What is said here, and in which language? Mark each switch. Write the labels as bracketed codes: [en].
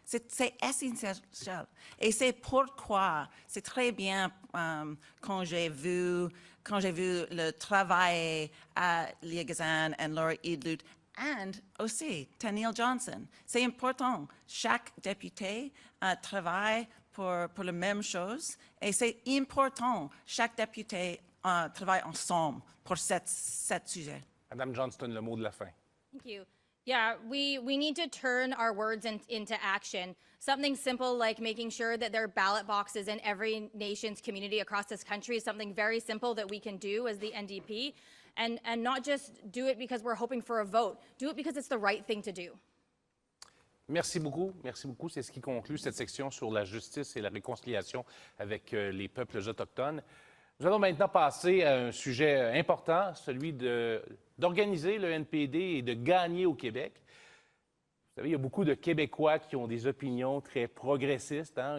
[fr] C'est essentiel. Et c'est pourquoi c'est très bien quand j'ai vu le travail à Liagazan et Laura Idlut, et aussi Tanille Johnston. C'est important. Chaque député travaille pour la même chose, et c'est important. Chaque député travaille ensemble pour ce sujet. Mme Johnston, le mot de la fin. [en] Thank you. Yeah, we need to turn our words into action. Something simple like making sure that there are ballot boxes in every nation's community across this country is something very simple that we can do as the NDP, and not just do it because we're hoping for a vote. Do it because it's the right thing to do. [fr] Merci beaucoup. Merci beaucoup. C'est ce qui conclut cette section sur la justice et la réconciliation avec les peuples autochtones. Nous allons maintenant passer à un sujet important, celui d'organiser le NPD et de gagner au Québec. Vous savez, il y a beaucoup de Québécois qui ont des opinions très progressistes. Hein?